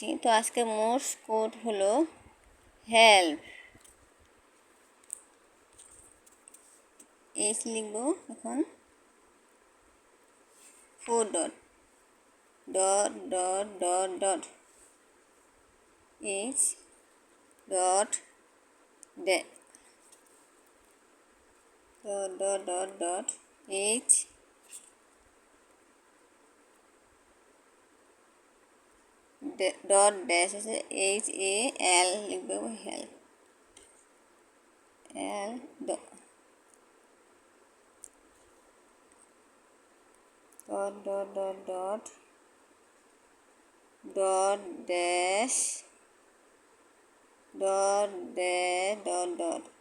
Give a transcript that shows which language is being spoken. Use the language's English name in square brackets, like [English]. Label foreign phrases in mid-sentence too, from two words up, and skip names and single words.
[Bangla] তো আজকে [English] Morse code [Bangla] হলো হেল্প। [English] এইচ [Bangla] লিখব এখন [English] 4 dot dot dot dot dot H dot dot dot dot dot h dot dash আছে HAL লিখবে হেল্প L dot dot dot dot dot dot dash dot dash dot dot